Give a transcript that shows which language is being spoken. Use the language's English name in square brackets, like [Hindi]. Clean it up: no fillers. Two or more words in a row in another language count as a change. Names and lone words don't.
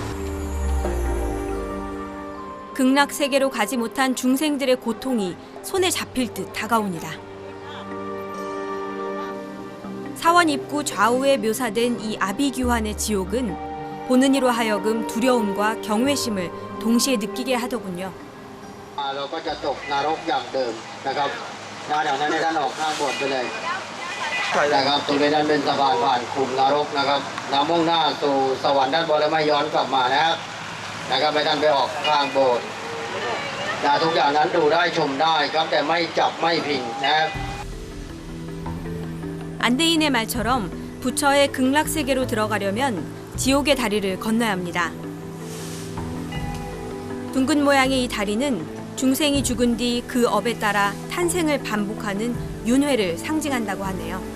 [Korean] 극락 세계로 가지 못한 중생들의 고통이 손에 잡힐 듯 다가옵니다. 사원 입구 좌우에 묘사된 이 아비규환의 지옥은 보는 이로 하여금 두려움과 경외심을 동시에 느끼게 하더군요. [Thai] เราก็จะตกนรกอย่างเดิมนะครับอย่างนั้นท่านออกข้างโบสถ์ไปเลยนะครับตรงนี้นั้นเป็นสะพานผ่านขุมนรกนะครับมุ่งหน้าสู่สวรรค์ด้านบนแล้วไม่ย้อนกลับมานะครับให้ท่านไปออกข้างโบสถ์ทุกอย่างนั้นดูได้ชมได้ครับแต่ไม่จับไม่พิงนะครับ [Korean] 안내인의 말처럼 부처의 극락 세계로 들어가려면 지옥의 다리를 건너야 합니다. 둥근 모양의 이 다리는 중생이 죽은 뒤 그 업에 따라 탄생을 반복하는 윤회를 상징한다고 하네요.